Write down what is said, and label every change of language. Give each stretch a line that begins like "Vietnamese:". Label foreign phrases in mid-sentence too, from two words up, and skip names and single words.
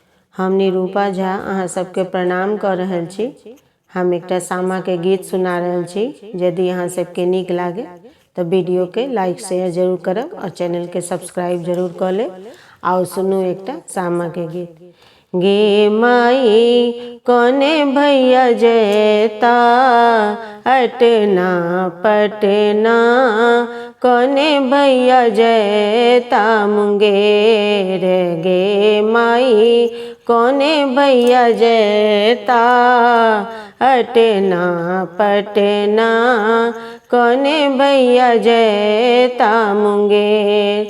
Maithili: हम निरूपा झा अहाँ सबके प्रणाम कर रहल छी। हम एकटा सामा के गीत सुना रहल छी। यदि अहाँ सबके नीक लागे तो वीडियो के
English: like share
Maithili: जरूर करब और चैनल के सब्सक्राइब जरूर कर ले। आओ सुनू एकटा सामा के गीत। गे माई कोने भैया जैता अटना पटना, कोने भैया जैता मुंगेर। गे माई कोने भैया जैता अटना पटना, कोने भैया जैता मुंगेर।